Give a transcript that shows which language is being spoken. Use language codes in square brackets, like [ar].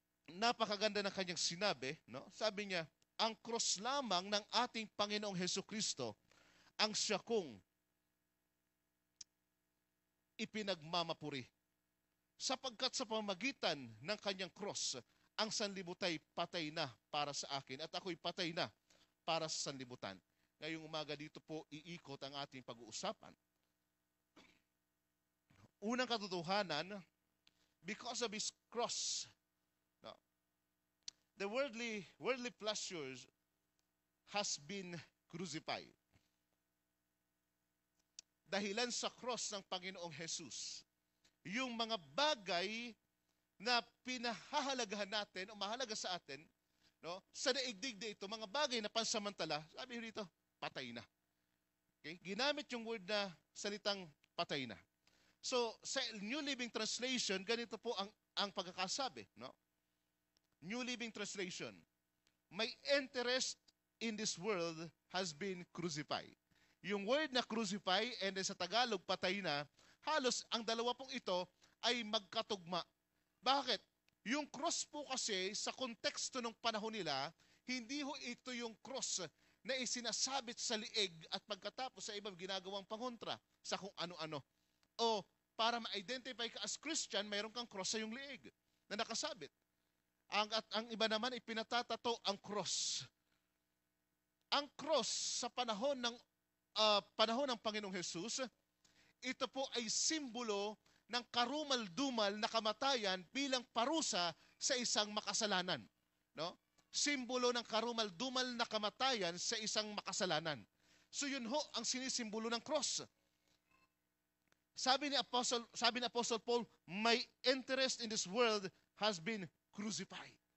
[tl] Napakaganda ng kanyang sinabi, no? Sabi niya, ang cross lamang ng ating Panginoong Hesukristo ang siya kong ipinagmamapuri. Sapagkat sa pamamagitan ng kanyang cross, ang sanlibutay patay na para sa akin at ako'y patay na para sa sanlibutan. Ngayong umaga dito po iikot ang ating pag-uusapan. Unang katotohanan, [en] because of His cross, the worldly pleasures has been crucified. [tl] Dahilan sa cross ng Panginoong Jesus, yung mga bagay na pinahahalagahan natin o mahalaga sa atin, no, sa daigdig na ito, mga bagay na pansamantala, sabi rito, patay na. Okay? Ginamit yung word na salitang patay na. So, sa New Living Translation, ganito po ang pagkakasabi. No? [en] New Living Translation, my interest in this world has been crucified. [tl] Yung word na crucify and then sa Tagalog, patay na, halos ang dalawa pong ito ay magkatugma. Bakit? Yung cross po kasi sa konteksto ng panahon nila, hindi ho ito yung cross na isinasabit sa liig at pagkatapos sa ibang ginagawang pangontra sa kung ano-ano. O para ma-identify ka as Christian, mayroon kang cross sa iyong liig na nakasabit. At ang iba naman ipinatatato ang cross. Ang cross sa panahon ng Panginoong Hesus, ito po ay simbolo ng karumal-dumal na kamatayan bilang parusa sa isang makasalanan. No? Simbolo ng karumal-dumal na kamatayan sa isang makasalanan. So yun ho ang sinisimbolo ng cross. Sabi ni [en] Apostle Paul, my interest in this world has been crucified.